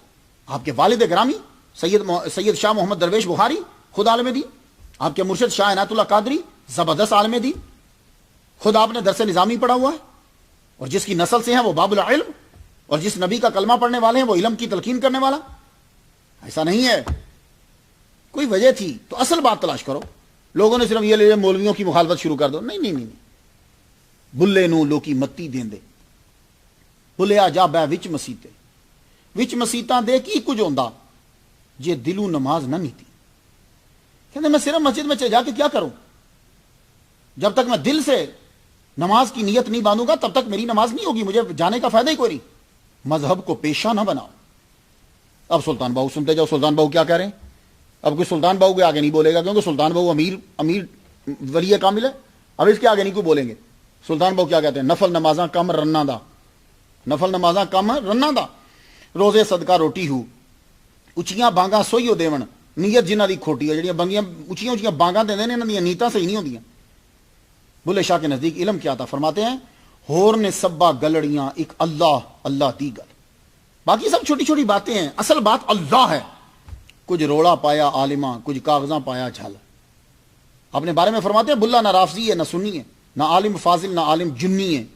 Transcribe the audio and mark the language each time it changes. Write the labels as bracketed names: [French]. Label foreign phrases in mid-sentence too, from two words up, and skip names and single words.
[Urdu] آپ کے والد گرامی سید شاہ محمد درویش بخاری خود عالم دین، آپ کے مرشد شاہ عنایت اللہ قادری زبردست عالم دین، خود آپ نے درس نظامی پڑھا ہوا ہے، اور جس کی نسل سے ہیں وہ [Arabic] باب العلم، [Urdu] اور جس نبی کا کلمہ پڑھنے والے ہیں وہ علم کی تلقین کرنے والا. ایسا نہیں ہے. کوئی وجہ تھی تو اصل بات تلاش کرو. لوگوں نے صرف یہ لے مولویوں کی مخالفت شروع کر دو. نہیں. [Punjabi] بلے نو لوکی متی دین دے، بلیا جا بہ وچ مسیتے، وچ مسیتاں دے کی کچھ ہوندا جے دلوں نماز نہ نیتی. [Urdu] کہتے میں صرف مسجد میں جا کے کیا کروں؟ جب تک میں دل سے نماز کی نیت نہیں باندھوں گا تب تک میری نماز نہیں ہوگی، مجھے جانے کا فائدہ ہی کوئی نہیں. مذہب کو پیشہ نہ بناؤ. اب سلطان بہو سنتے جاؤ سلطان بہو کیا کہہ رہے ہیں. اب کوئی سلطان بہو کے آگے نہیں بولے گا کیونکہ سلطان بہو امیر ولی کامل ہے. اب اس کے آگے نہیں کوئی بولیں گے. سلطان بہو کیا کہتے ہیں؟ [Punjabi] نفل نمازاں کم رنا دا، نفل نمازاں کم رنا دا، روزے صدقہ روٹی ہو، اچیاں بانگاں سوئیو دیون، نیت جنہ دی کھوٹی ہے. جڑیاں بنگیاں اچیاں بانگاں دے انہاں دی نیتاں صحیح نہیں ہوندیاں. [Urdu] بلے شاہ کے نزدیک علم کیا تھا؟ فرماتے ہیں [Punjabi] ہور نے سبا گلڑیاں ایک اللہ دی گل. [Urdu] باقی سب چھوٹی چھوٹی باتیں ہیں، اصل بات اللہ ہے. [Punjabi] کچھ روڑا پایا عالماں، کچھ کاغذاں پایا جھل. [Urdu] اپنے بارے میں فرماتے ہیں بلا نہ رافضی ہے نہ سنی ہے، نہ عالم فاضل نہ عالم جنی ہے.